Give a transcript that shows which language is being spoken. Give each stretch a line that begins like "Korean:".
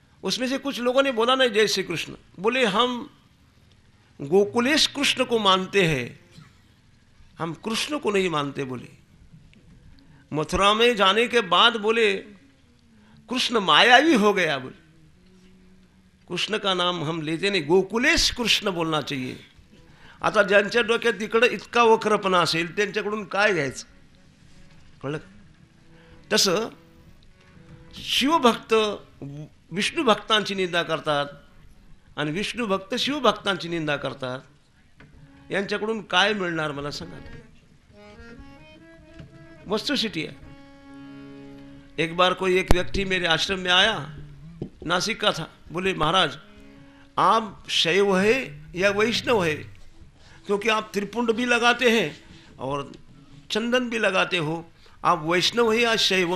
Hindi: उसमें से कुछ लोगों ने बोला नहीं जय श्री कृष्ण, बोले हम गोकुलेश कृष्ण को मानते हैं, हम कृष्ण को नहीं मानते। बोले मथुरा में जाने के बाद बोले कृष्ण मायावी हो गया। बोले कृष्ण का नाम हम लेते नाही, गोकुलेश कृष्ण बोलना चाहिए।
Marathi: आता ज्यांच्या डोक्यात तिकडे इतका वक्रपणा असेल त्यांच्याकडून काय घ्यायचं, कळलं? तसं शिवभक्त विष्णू भक्तांची निंदा करतात आणि विष्णू भक्त शिवभक्तांची निंदा करतात, यांच्याकडून काय मिळणार मला सांगा?
Hindi: वस्तुस्थिति है। एक बार कोई एक व्यक्ति मेरे आश्रम में आया, नासिक का था। बोले महाराज आप शैव है या वैष्णव है, क्योंकि आप त्रिपुंड भी लगाते हैं और चंदन भी लगाते हो, आप वैष्णव है या शैव?